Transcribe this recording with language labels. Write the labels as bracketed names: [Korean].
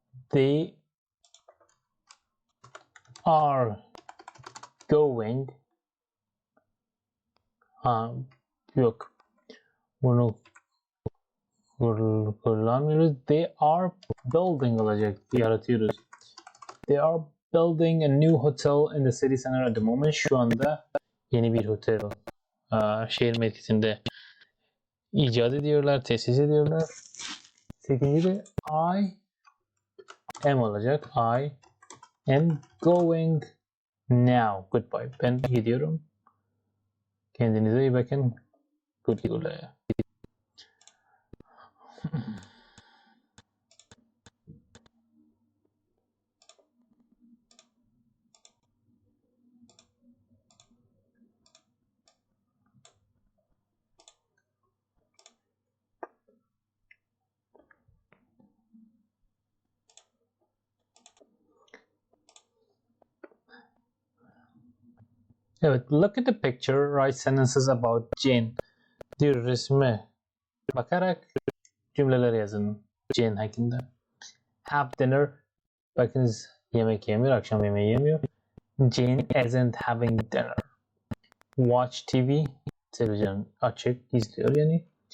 [English] They are going. [Turkish] Yok. Bunu kullanmıyoruz. [English] They are building [Turkish] olacak. Yaratıyoruz. [English] They are building a new hotel in the city center at the moment. [Turkish] Şu anda yeni bir otel şehir merkezinde icat ediyorlar, tesis ediyorlar. 8. de I am olacak. [English] I am going now. Goodbye. [Turkish] Ben gidiyorum. Kendinize iyi bakın. Goodbye. [English] Evet, look at the picture, write sentences about Jane. [Turkish] Diyor resme bakarak cümleler yazın. Jane hakkında. [English] Have dinner. [Turkish] Bakınız yemek yemiyor, akşam yemeği yemiyor. [English] Jane isn't having dinner. Watch TV. [Turkish] Televizyon açık, izliyor yani.